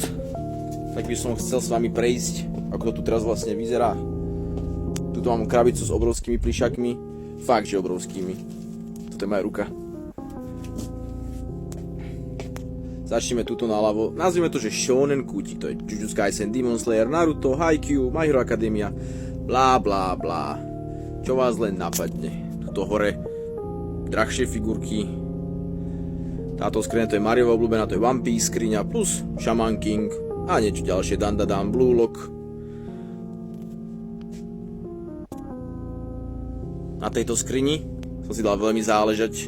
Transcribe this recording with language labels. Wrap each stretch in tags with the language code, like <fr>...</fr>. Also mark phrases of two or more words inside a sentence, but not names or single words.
<sk>Tak by som chcel s vami prejsť, ako to tu teraz vlastne vyzerá. Tuto mám krabicu s obrovskými plišakmi, fakt, že obrovskými. Toto je moja ruka. Začneme tuto naľavo. Nazvime to, že Shonen Kuti. To je Jujutsu Kaisen, Demon Slayer, Naruto, Haikyuu, My Hero Academia, blá blá blá. Čo vás len napadne. Tuto hore drahšie figurky. Táto skriňa to je Mariova obľúbená, to je One Piece skriňa, plus Shaman King a niečo ďalšie. Dandadan, Blue Lock. Na tejto skrini som si dal veľmi záležať.</sk>